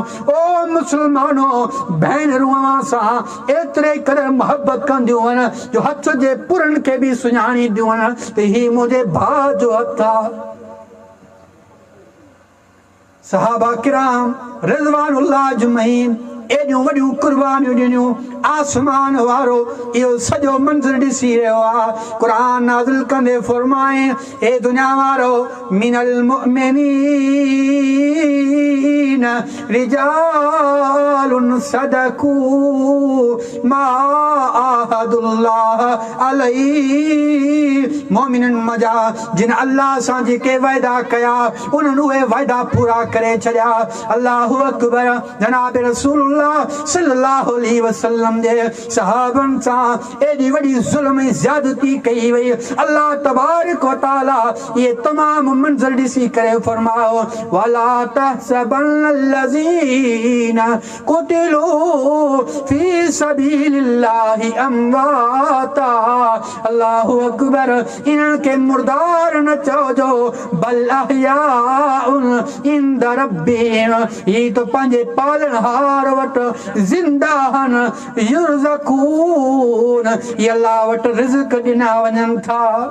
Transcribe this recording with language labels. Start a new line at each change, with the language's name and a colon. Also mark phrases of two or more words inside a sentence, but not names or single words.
Sindhi: ओ मुस्लमानो, भेनरूं अव्हां सां एतिरे क़दुरु मुहबत कंदियूं आहिनि जो हथ जे पुरनि खे बि सुञाणींदियूं आहिनि त हीउ मुंहिंजे भाउ जो हथु आहे। सहाबा किराम
Arabic: رضوان الله أجمعين
Sindhi: एॾियूं वॾियूं कुर्बानियूं ॾिनियूं। आसमान वारो इहो सॼो मंज़र ॾिसी रहियो आहे। क़ुरान नाज़िल कंदे फरमाए, ए दुनिया वारो,
Arabic: من المؤمنين رجال صدقوا ما عاهدوا الله عليه.
Sindhi: मोमिननि मजा जिन अल्लाह सां जेके वाइदा कया उन्हनि उहे वाइदा पूरा करे छॾिया।
Arabic: الله أكبر.
Sindhi: जनाब रसूलुल्लाह
Arabic: صلى الله عليه وسلم
Sindhi: जे सहाबनि सां एॾी वॾी ज़ुल्म ऐं ज़्यादती कई वई। अल्लाह
Arabic: تبارك وتعالى
Sindhi: ये तमाम मंज़र ॾिसी करे फरमायो,
Arabic: ولا تحسبن الذين قتلوا في سبيل الله أمواتا. الله أكبر.
Sindhi: इन्हनि खे मुर्दार न चओजो,
Arabic: بل أحياء عند ربهم.
Sindhi: ही तो पंहिंजे पालनहार वटि ज़िंदा आहिनि। युरज़क़ून, ये अल्लाह वटि रिज़्क़ ॾिना वञनि था।